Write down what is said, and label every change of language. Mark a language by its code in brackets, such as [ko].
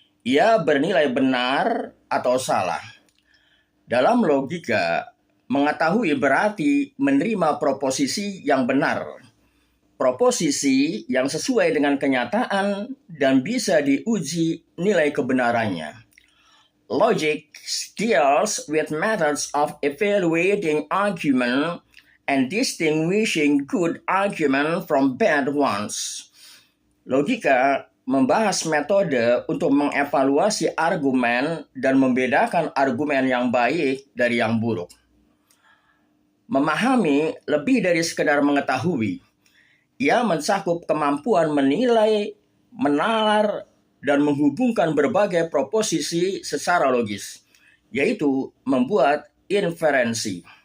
[id] Ia bernilai benar atau salah. Dalam logika, mengetahui berarti menerima proposisi yang benar. Proposisi yang sesuai dengan kenyataan dan bisa diuji nilai kebenarannya. [en] Logic deals with methods of evaluating argument and distinguishing good argument from bad ones. [id] Logika membahas metode untuk mengevaluasi argumen dan membedakan argumen yang baik dari yang buruk. Memahami lebih dari sekedar mengetahui. Ia mencakup kemampuan menilai, menalar, dan menghubungkan berbagai proposisi secara logis, yaitu membuat inferensi.